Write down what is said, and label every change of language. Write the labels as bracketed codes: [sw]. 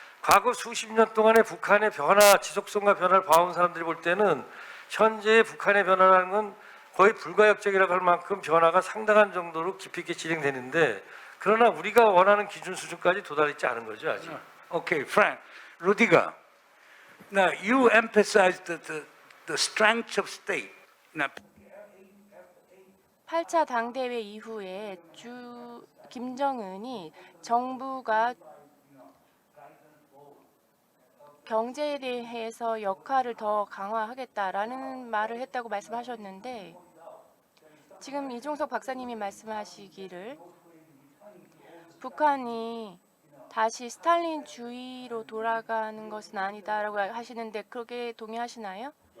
[ko] 과거 수십 년 동안의 북한의 변화, 지속성과 변화를 봐온 사람들이 볼 때는 현재의 북한의 변화라는 건 거의 불가역적이라고 할 만큼 변화가 상당한 정도로 깊이 있게 진행되는데, 그러나 우리가 원하는 기준 수준까지 도달했지 않은 거죠, 아직. [en] Okay, Frank, Rudiger. Now you emphasized the strength of state. Now [ko] 8차 당대회 이후에 김정은이 정부가 경제에 대해서 역할을 더 강화하겠다라는 말을 했다고 말씀하셨는데, 지금 이종석 박사님이 말씀하시기를 북한이 다시 스탈린주의로 돌아가는 것은 아니다라고 하시는데, 그렇게 동의하시나요?